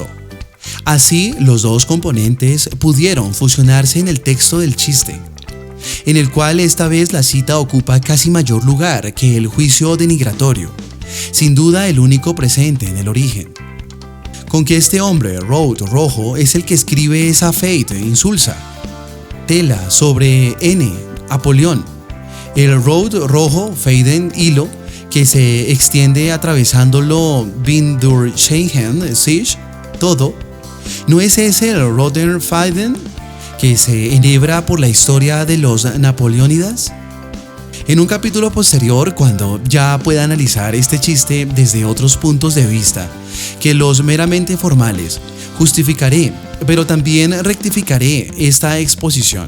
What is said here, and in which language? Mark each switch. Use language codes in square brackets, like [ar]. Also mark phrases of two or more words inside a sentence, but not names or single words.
[es] Así, los dos componentes pudieron fusionarse en el texto del chiste, en el cual esta vez la cita ocupa casi mayor lugar que el juicio denigratorio, sin duda el único presente en el origen. Con que este hombre, rojo, es el que escribe esa fate insulsa, tela sobre N, Apolión, el rojo, Faden, hilo, que se extiende atravesándolo [de] bin durch sich, [es] todo. ¿No es ese el Rotherfaden que se enhebra por la historia de los Napoleónidas? En un capítulo posterior, cuando ya pueda analizar este chiste desde otros puntos de vista que los meramente formales, justificaré, pero también rectificaré esta exposición.